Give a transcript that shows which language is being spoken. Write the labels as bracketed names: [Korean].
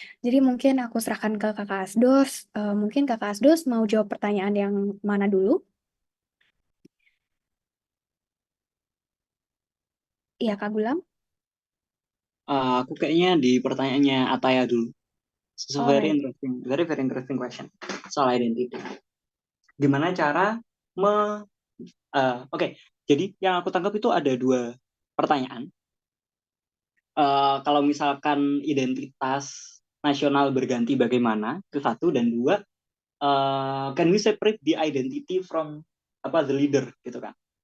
[Indonesian] Jadi mungkin aku serahkan ke Kakak Asdos. Mungkin Kakak Asdos mau jawab pertanyaan yang mana dulu? Iya, Kak Gulam. Aku kayaknya di pertanyaannya Ataya dulu. [English] So very Alright. interesting, very interesting question soal identity. [Indonesian] Gimana cara Oke, jadi yang aku tangkap itu ada 2 pertanyaan. Kalau misalkan identitas nasional berganti bagaimana, itu 1, dan 2, [English] can we separate the identity from the leader [Indonesian] gitu kan?